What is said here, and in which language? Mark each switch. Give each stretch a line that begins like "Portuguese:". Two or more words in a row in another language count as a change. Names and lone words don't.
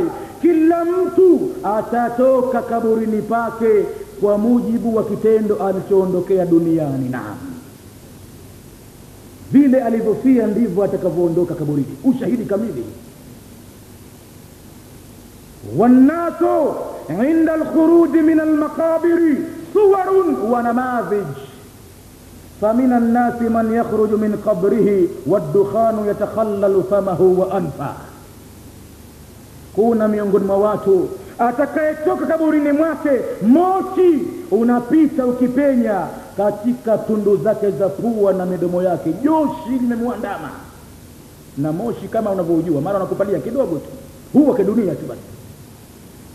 Swahili: Kila mtu atatoka kaburini pake kwa mujibu wa kitendo alichoondokea duniani. Naam, vile alivyofia ndivyo atakavyoondoka kaburini, ushahidi kamili.
Arabic: والناس عند الخروج من المقابر صور ونماذج, فمن الناس من يخرج من قبره والدخان يتخلل فمه وأنفه,
Swahili: kuna miongoni mwa watu atakayetoka kaburini mwake moshi unapita ukipenya katika tundu zake za pua na midomo yake, joshi limemwandama. Na moshi kama unavyojua mara unakupalia kidogo tu, huwa kidunia tu basi.